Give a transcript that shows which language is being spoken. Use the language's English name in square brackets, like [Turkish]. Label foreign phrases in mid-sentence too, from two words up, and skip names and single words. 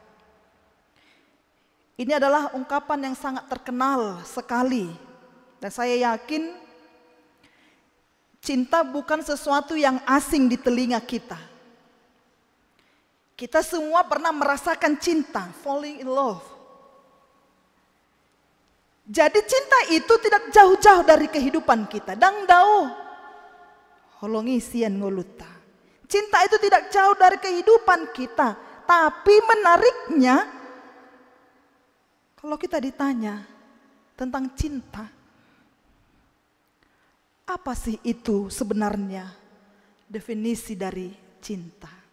[Indonesian] Ini adalah ungkapan yang sangat terkenal sekali. Dan saya yakin cinta bukan sesuatu yang asing di telinga kita. Kita semua pernah merasakan cinta, [English] falling in love. [Indonesian] Jadi cinta itu tidak jauh-jauh dari kehidupan kita. [Batak Toba] Dang dao, holongi sian ngoluta. [Indonesian] Cinta itu tidak jauh dari kehidupan kita. Tapi menariknya, kalau kita ditanya tentang cinta, apa sih itu sebenarnya definisi dari cinta?